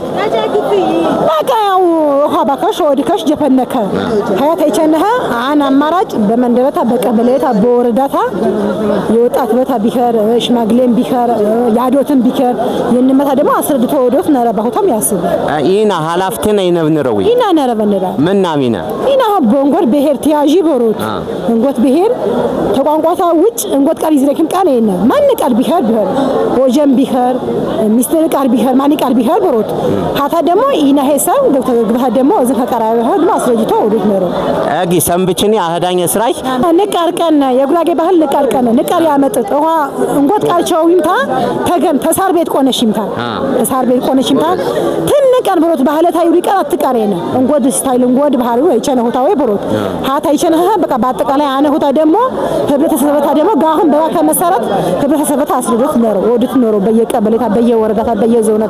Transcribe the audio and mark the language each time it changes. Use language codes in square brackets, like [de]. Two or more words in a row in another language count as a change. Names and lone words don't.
[sgw] ባካው ሀባካሽ ወዲካሽ ጀፈነከ ሀያት አይቸነህ አን አማራጭ በመንደረታ በቀበሌታ በወረዳታ የወጣት በታ ቢኸር ሽማግሌም ቢኸር ያዶትም ቢኸር የነመታ ደግሞ አስረድቶ ወዶት ነረባሁታም ያስብ ኢና ሐላፍተና ይነብነረው ኢና ነረበነራ ምናሚና ኢና ቦንጎር ብሄር ቲያጂ ቦሮት እንጎት ብሄር ተቋንቋታ ውጭ እንጎት ቃል ይዝረክም ቃል የነ ማን ቃል ቢኸር ወጀም ቢኸር ሚስተር ቃል ቢኸር ማን ቃል ቢኸር ቦሮት ሀታ ደግሞ ኢና ሄሳው ገብተግብህ ደግሞ እዚህ ከቀራበህ ደግሞ አስረጅቶ ወዶት ነሮ አጊ ሰምብችኒ አህዳኝ ስራይ ንቃርቀን የጉራጌ ባህል ንቃር ያመጥጥ ውሃ እንጎት ቃልቸው ይምታ ተገም ተሳር ቤት ቆነሽምታ ተሳር ቤት ቆነሽምታ ትንቀን ቦሮት ባህለታ ይሪቀር አትቀሬነ እንጎድ ስታይል እንጎድ ባህሉ አይቸነ ሆታው ቦሮት ሀታ አይቸነ በቃ በአጠቃላይ አነ ሆታ ደግሞ ህብረተሰበታ ደግሞ ጋሁን በባከ መሰረት ህብረተሰበታ አስረጆት ነሮ ወዶት ነሮ በየቀበሌታ በየወረዳታ በየዞነታ